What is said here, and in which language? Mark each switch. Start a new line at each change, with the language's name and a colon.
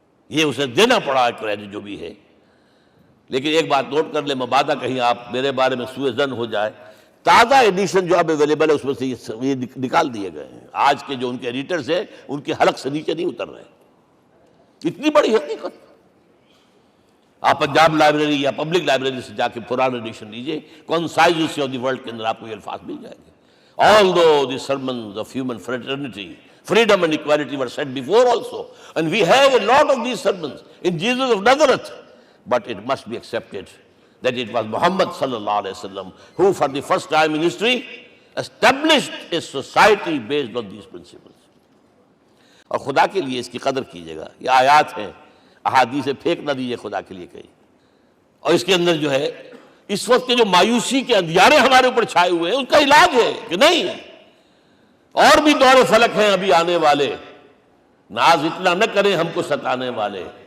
Urdu: یہ اسے دینا پڑا ہے کریڈٹ جو بھی ہے۔ لیکن ایک بات نوٹ کر لیں، مبادہ کہیں آپ میرے بارے میں سوء ظن ہو جائے، تازہ ایڈیشن جو اب اویلیبل ہے اس میں سے یہ نکال دیے گئے ہیں۔ آج کے جو ان کے ایڈیٹرز ہیں ان کے حلق سے نیچے نہیں اتر رہے، اتنی بڑی حقیقت۔ آپ پنجاب لائبریری یا پبلک لائبریری سے جا کے پرانا ایڈیشن لیجئے، concise history of the world کے اندر آپ کو یہ الفاظ مل جائیں گے۔
English: Although the sermons of human fraternity, Freedom and equality were said before also. And we have a lot of these sermons in Jesus of Nazareth. But it must be accepted that it was Muhammad sallallahu alaihi wasallam who for the first time in history established a society based on these principles.
Urdu: اور خدا کے لیے اس کی قدر کیجیے گا. یہ آیات ہیں, احادیث پھینک نہ دیجیے خدا کے لیے کہیں. اور اس کے اندر جو ہے اس وقت کے جو مایوسی کے اندھیارے ہمارے اوپر چھائے ہوئے ہیں, اس کا علاج ہے کہ نہیں, اور بھی دور فلک ہیں ابھی آنے والے, ناز اتنا نہ کریں ہم کو ستانے والے.